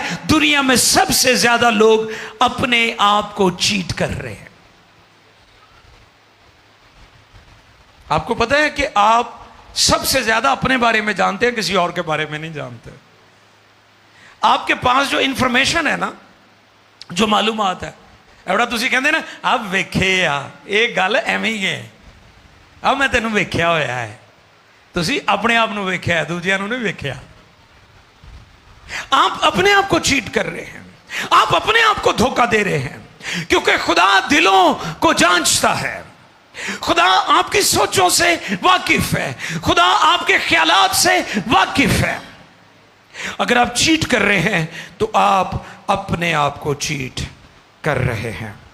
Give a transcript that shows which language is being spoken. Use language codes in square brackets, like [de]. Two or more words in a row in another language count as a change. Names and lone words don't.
[ur] دنیا میں سب سے زیادہ لوگ اپنے آپ کو چیٹ کر رہے ہیں. آپ کو پتہ ہے کہ آپ سب سے زیادہ اپنے بارے میں جانتے ہیں, کسی اور کے بارے میں نہیں جانتے. آپ کے پاس جو انفارمیشن ہے نا, جو معلومات ہے, [pa] ایوڑا تسی کہندے نا اب ویکھے آ, ایک گل ایویں ہی ہے, اب میں تینوں ویکھیا ہویا ہے. تسی اپنے آپ نو ویکھیا ہے, دوجیاں نو نہیں ویکھیا. [ur] آپ اپنے آپ کو چیٹ کر رہے ہیں, آپ اپنے آپ کو دھوکہ دے رہے ہیں, کیونکہ خدا دلوں کو جانچتا ہے. خدا آپ کی سوچوں سے واقف ہے, خدا آپ کے خیالات سے واقف ہے. اگر آپ چیٹ کر رہے ہیں تو آپ اپنے آپ کو چیٹ کر رہے ہیں.